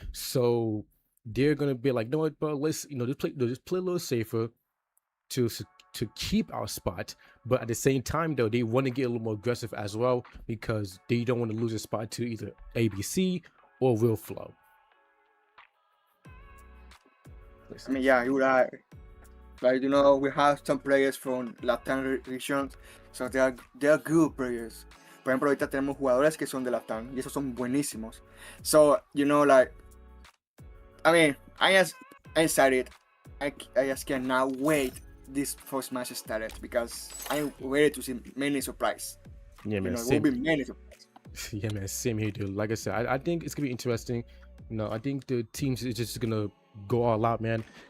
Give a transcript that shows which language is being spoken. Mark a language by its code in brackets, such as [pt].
[en] So they're gonna be like, no, what, bro, let's just play a little safer to keep our spot, but at the same time though they want to get a little more aggressive as well because they don't want to lose a spot to either ABC or Real Flow. I mean, yeah, you're right. Like we have some players from Latin region, so they are good players. [es] Por ejemplo, ahorita tenemos jugadores que son de Latam y esos son buenísimos. [en] So like, I mean, I'm excited. I just cannot wait this first match started because I'm ready to see many surprises. Yeah, man. It will be many surprises. Yeah, man. Same here, dude. Like I said, I think it's gonna be interesting. I think the teams is just gonna go all out, man.